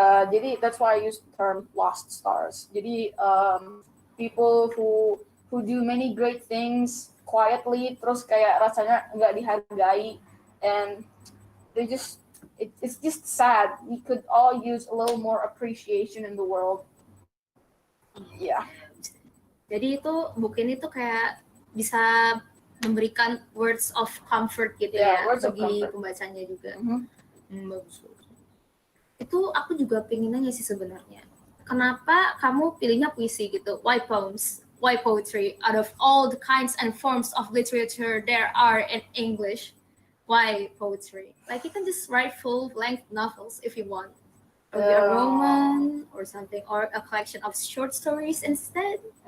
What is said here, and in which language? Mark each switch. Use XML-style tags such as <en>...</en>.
<en>Jadi that's why I use the term lost stars. Jadi people who do many great things quietly,</en> <id>terus kayak rasanya nggak dihargai,</id> <en>and it's just sad. We could all use a little more appreciation in the world. Yeah.</en> <id>Jadi itu buku ini tuh kayak bisa memberikan</id> <en>words of comfort</en> <id>gitu ya bagi pembacanya juga. Bagus. Itu aku juga pengen nanya sih sebenarnya. Kenapa kamu pilihnya puisi gitu?</id> <en>Why poems? Why poetry? Out of all the kinds and forms of literature there are in English, why poetry? Like you can just write full-length novels if you want. Or a roman or something, or a collection of short stories instead.</en>